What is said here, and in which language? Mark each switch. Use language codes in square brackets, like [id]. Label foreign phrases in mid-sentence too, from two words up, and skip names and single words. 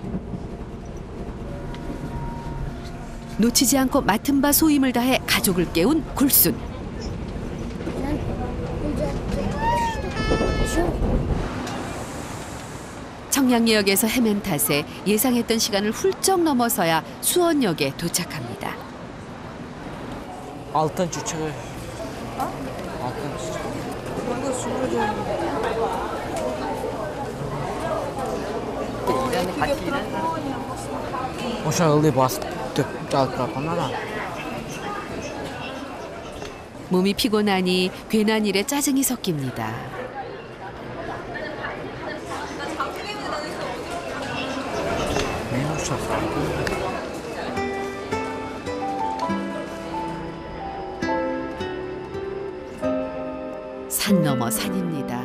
[ko] 놓치지 않고 맡은 바 소임을 다해 가족을 깨운 굴순. 청량리역에서 헤맨 탓에 예상했던 시간을 훌쩍 넘어서야 수원역에 도착합니다. [ky] Алтынчы чыгы. Алтынчы. Ошо ылдый басып төп жалып калган. [ko] 몸이 피곤하니 괜한 일에 짜증이 섞입니다. 산 넘어 산입니다.